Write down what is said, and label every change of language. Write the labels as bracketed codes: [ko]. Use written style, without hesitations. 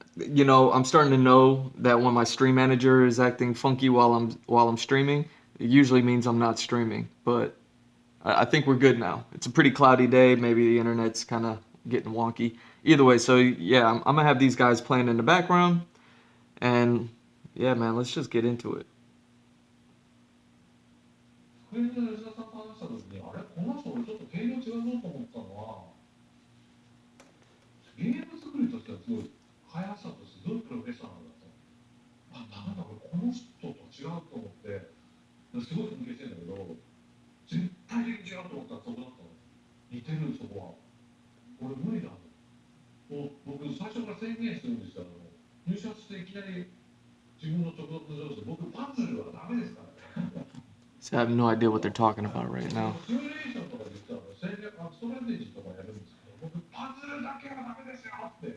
[en] I'm starting to know that when my stream manager is acting funky while I'm streaming, it usually means I'm not streaming. But I think we're good now. It's a pretty cloudy day. Maybe the internet's kind of getting wonky. Either way, so yeah, I'm gonna have these guys playing in the background, and yeah, man, let's just get into it. [ja] クイズの吉田さんと話した時に、あれ、この人、俺ちょっと毛色違うぞと思ってたのは、ゲーム作りとしてはすごい、開発者としてすごいプロフェッショナルだと。なんだ、俺、この人と違うと思って、すごい尊敬してるんだけど、絶対的に違うと思ったらそこだったの。似てる、そこは。俺、無理だと。僕、最初から宣言してるんですよ。入社していきなり自分の直属の上司で、僕、パズルはダメですからね。 [en] So I have no idea what they're talking about right now. [ja] シミュレーションとか実は戦略ストラテジーとかやるんですけど、僕パズルだけはダメですよって。